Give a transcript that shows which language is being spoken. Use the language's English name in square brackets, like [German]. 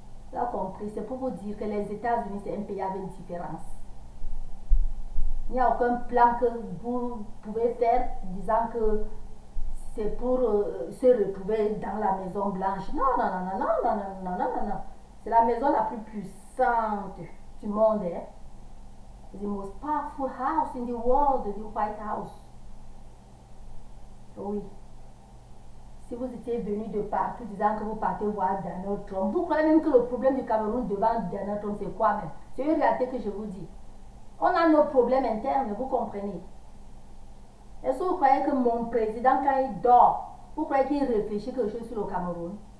[French] Vous avez compris, c'est pour vous dire que les États-Unis, c'est un pays avec différence. Il n'y a aucun plan que vous pouvez faire disant que c'est pour se retrouver dans la Maison Blanche. Non, non, non, non, non, non, non, non, non, non. C'est la maison la plus puissante du monde. Hein? [English] The most powerful house in the world, the White House. [French] Oui. Si vous étiez venu de partout disant que vous partez voir Donald Trump, vous croyez même que le problème du Cameroun devant Donald Trump, c'est quoi même? C'est une réalité que je vous dis. On a nos problèmes internes, vous comprenez? Est-ce que vous croyez que mon président, quand il dort, vous croyez qu'il réfléchit quelque chose sur le Cameroun?